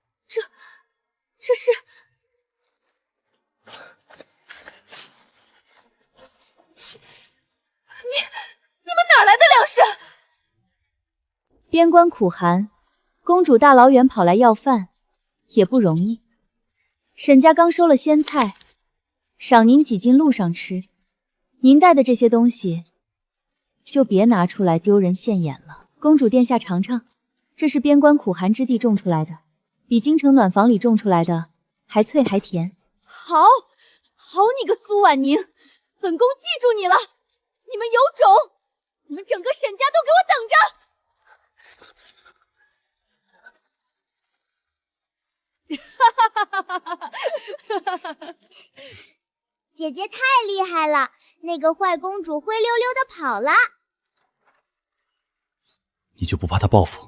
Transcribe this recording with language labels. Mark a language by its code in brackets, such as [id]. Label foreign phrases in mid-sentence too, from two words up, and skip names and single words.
[zh] 這是……你們哪來的糧食？邊關苦寒，公主大老遠跑來要飯，也不容易。沈家剛收了鮮菜，賞您幾斤路上吃。您帶的這些東西，就別拿出來丟人現眼了。公主殿下嘗嘗，這是邊關苦寒之地種出來的，比京城暖房裡種出來的還脆還甜。好，好你個蘇婉寧，本宮記住你了。你們有種，你們整個沈家都給我等着！姐姐太厲害了，那個壞公主灰溜溜的跑了。你就不怕她報復？